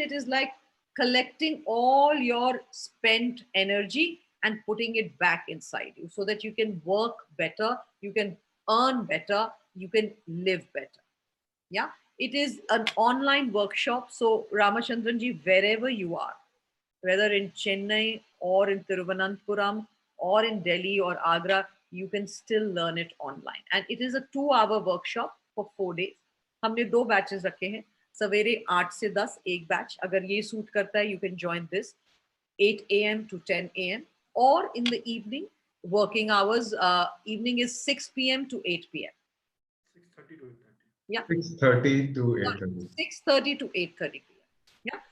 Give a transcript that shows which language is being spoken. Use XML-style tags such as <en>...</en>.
<en>It is like collecting all your spent energy and putting it back inside you so that you can work better, you can earn better, you can live better. Yeah. It is an online workshop. So Ramachandranji, wherever you are, whether in Chennai or in Thiruvananthapuram or in Delhi or Agra, you can still learn it online. And it is a 2-hour workshop for 4 days.</en> <hi>हमने 2 batches रखे हैं. सवेरे 8 से 10 एक batch. अगर ये suit करता है,</hi> <en>you can join this 8 a.m. to 10 a.m. or in the evening, working hours. Evening is 6 p.m. to 8 p.m. 6:30 to 8:30. Yeah. 6:30 to 8:30. 6:30 to 8:30 p.m. Yeah.</en>